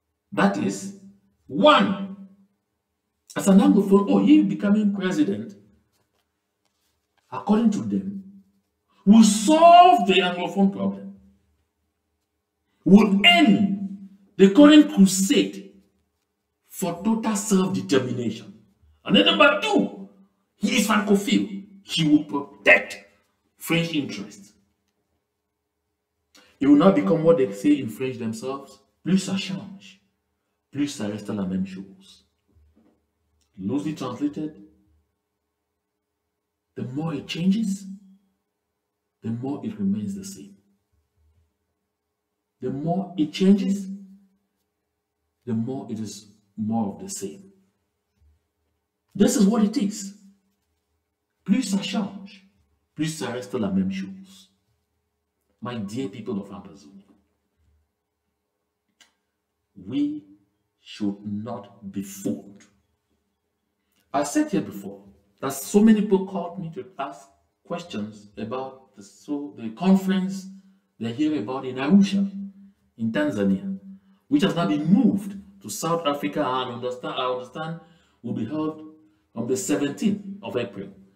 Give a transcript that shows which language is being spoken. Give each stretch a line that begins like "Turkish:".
English: That is, one, as an Anglophone, oh, he becoming president, according to them, will solve the Anglophone problem, will end the current crusade for total self-determination. And then number two, he is Francophile. He will protect French interests. It will not become what they say in French themselves.
French: Plus ça change, plus ça reste la même chose.
English: Loosely translated, the more it changes, the more it remains the same. The more it changes, the more it is more of the same. This is what it is.
French: Plus ça change, plus ça reste la même chose.
English: My dear people of Amazonia, we should not be fooled. I said here before that so many people called me to ask questions about the conference they're hearing about in Arusha, in Tanzania, which has now been moved to South Africa, and I understand will be held on the 17th of April.